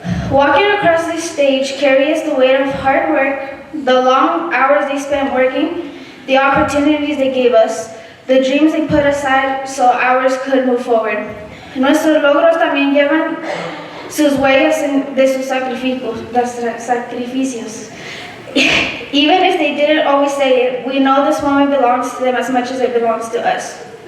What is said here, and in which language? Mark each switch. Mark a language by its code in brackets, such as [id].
[en] Walking across this stage carries the weight of hard work, the long hours they spent working, the opportunities they gave us, the dreams they put aside so ours could move forward. [es] Nuestros logros también llevan sus huellas de sus sacrificios. [en] Even if they didn't always say it, we know this moment belongs to them as much as it belongs to us.